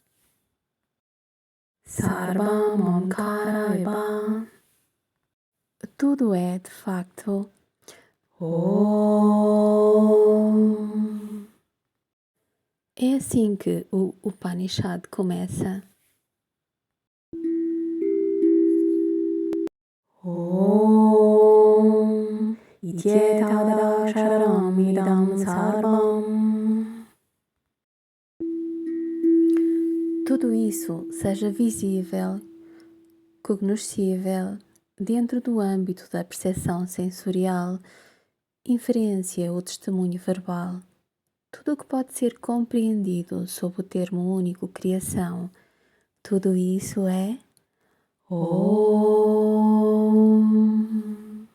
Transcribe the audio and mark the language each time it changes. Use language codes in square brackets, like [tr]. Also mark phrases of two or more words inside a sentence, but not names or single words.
[sa] सर्वम् ओङ्कार एव. [pt] Tudo é, de facto, Om. É assim que o Upanishad começa. [sa] ओम् इत्येतदक्षरमिदं सर्वम्. [pt] tudo isso seja visível, cognoscível, dentro do âmbito da percepção sensorial, inferência ou testemunho verbal. Tudo o que pode ser compreendido sob o termo único criação, tudo isso é Om.